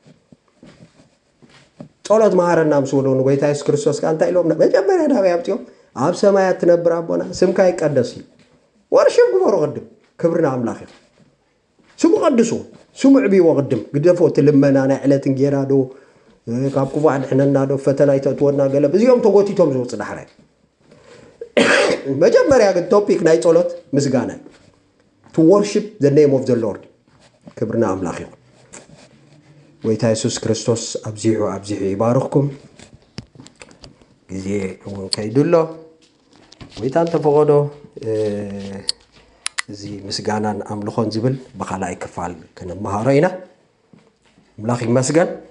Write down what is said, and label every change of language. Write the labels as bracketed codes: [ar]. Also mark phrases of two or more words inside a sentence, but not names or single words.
[ti] ጸሎት መሃረና ምስ ወለውን ጎይታ ኢየሱስ ክርስቶስ እንታይ ኢሎም መጀመርያ ናብይ ኣብፅዮም ኣብ ሰማያት ትነብር ኣቦና ስምካ ይቀደስ እዩ ወርሽም ግበሩ ቅድም ክብርና አምላኽ ይሁን ስሙ ቀድሱ ስሙ ዕብይዎ ቅድም ግደፎ ትልመና ናይ ዕለትን ጌራ ዶ ካብ ክፉዕ ድሕነና ዶ ፈተና ይተእትወና ገለ እዚኦም ተጎቲቶም ዝውፅእ ዳሕራይ መጀመርያ ግን ቶፒክ ናይ ጸሎት ምስጋና [en] to worship the name of the Lord [ti] ክብርና አምላኽ ይሁን ጎይታ ኢየሱስ ክርስቶስ ኣብዚሑ ይባርኽኩም ግዜ እውን ከይድሎ ጎይታን ተፈቐዶ እዚ ምስጋናን ኣምልኾን ዝብል ብኻልኣይ ክፋል ክንመሃሮ ኢና አምላኽ ይመስገን